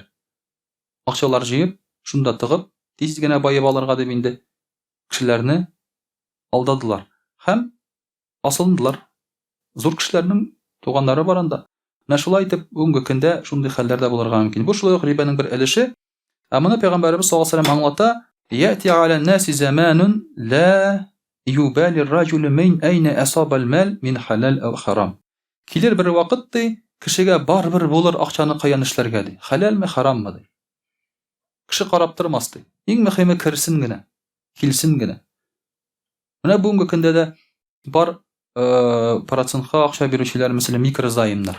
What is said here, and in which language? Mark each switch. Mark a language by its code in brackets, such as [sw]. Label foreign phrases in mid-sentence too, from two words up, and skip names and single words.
[tt] Акчалар җыеп, шунда тыгып, тиз генә баеп алырга дип инде кешеләрне алдадылар. Һәм асылындылар. Зур кешеләрнең туганнары бар анда. Менә шулай итеп, бүгенге көндә шундый хәлләр дә булырга мөмкин. Бу шулай ук рибаның бер өлеше. Моны Пәйгамбәрбез саллаллаһу алейһи ва сәллям аңлата: [ar] "يأتي على الناس زمان لا يبالي الرجل من أين أصاب المال من حلال أو حرام. [tt] Килер бер вакыт ди, кешегә барбер булыр акчаны каян эшләргә ди. Халалмы, хараммы ди. Кеше карап тормас ди. Иң мөһиме кирсен генә, килсен генә. Менә бүгенге көндә дә бар процентка акча бирүчеләр, мәсәлән, микрозаймнар.